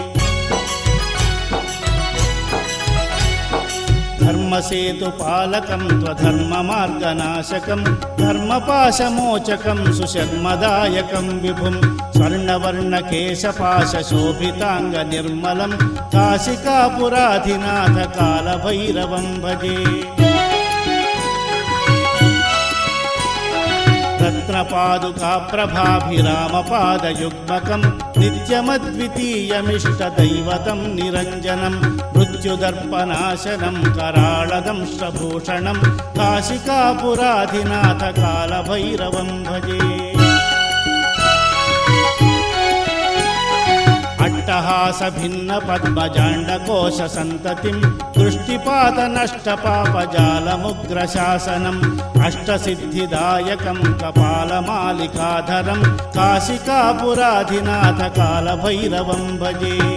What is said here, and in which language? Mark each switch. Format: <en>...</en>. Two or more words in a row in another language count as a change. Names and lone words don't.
<sa>ధర్మసేతుపాలకం త్వధర్మమార్గనాశకం ధర్మపాశమోచకం సుశర్మదాయకం విభుం స్వర్ణవర్ణకేశపాశోభితాంగ నిర్మలం కాశికాపురాధినాథ కాలభైరవం భజే రత్నపాదుకాప్రభాభిరామపాదయుగ్మకం నిత్యమద్వితీయమిష్టదైవతం నిరంజనం మృత్యుదర్పనాశనం कराळदंष्ट्रभूषणं काशिकापुराधिनाथ कालभैरवं भजे अट्टहासभिन्नपद्मजाण्डकोशसन्ततिं दृष्टिपातनष्टपापजालमुग्रशासनम् अष्टसिद्धिदायकं कपालमालिकाधरं काशिकापुराधिनाथ कालभैरवं भजे।</sa>